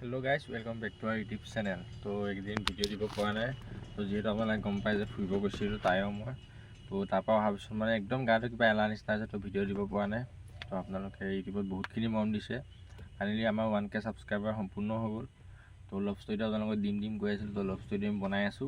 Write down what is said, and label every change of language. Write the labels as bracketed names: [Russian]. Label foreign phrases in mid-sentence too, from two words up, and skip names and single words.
[English] hello guys welcome back to our YouTube channel. [Assamese] তো এক দিন ভিডিঅ দিব পৰা নাই। তো যেহেতু আপোনালোকে গম পাই যে ফুৰিব গৈছিলোঁ তাইও মই, তো তাৰপৰা অহাৰ পিছত মানে একদম গাটো কিবা এলাহ নিচিনা আছে। তো ভিডিঅ' দিব পৰা নাই। তো আপোনালোকে ইউটিউবত বহুতখিনি মৰম দিছে। ফাইনেলি আমাৰ 1K ছাবস্ক্ৰাইবাৰ সম্পূৰ্ণ হৈ গ'ল। তো [English] love storyটো [Assamese] আপোনালোকক দিম গৈ আছিলোঁ। তো [English] love storyটো [Assamese] আমি বনাই আছোঁ।